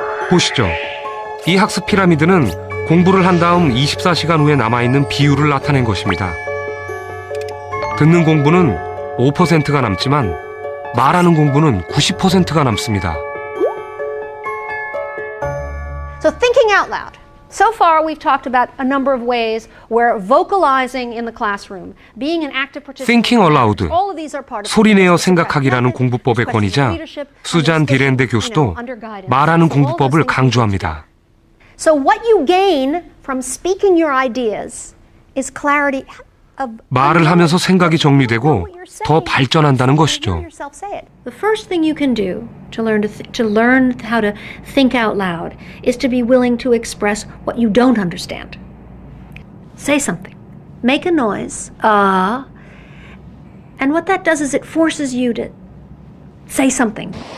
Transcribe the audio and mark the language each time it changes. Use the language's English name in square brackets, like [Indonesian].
[Korean] 보시죠. 이 학습 피라미드는 공부를 한 다음 24시간 후에 남아있는 비율을 나타낸 것입니다. 듣는 공부는 5%가 남지만 말하는 공부는 90%가 남습니다. [English] So thinking out loud. So far, we've talked about a number of ways where vocalizing in the classroom, being an active participant, Thinking aloud, all of these are part of [Korean] 소리내어 생각하기라는 공부법의 권위자 수잔 디렌데 교수도 말하는 공부법을 강조합니다. [English] So what you gain from speaking your ideas is clarity of [Korean] 말을 하면서 생각이 정리되고 더 발전한다는 것이죠. [English] The first thing you can do to learn how to think out loud is to be willing to express what you don't understand. Say something. Make a noise. And what that does is it forces you to say something.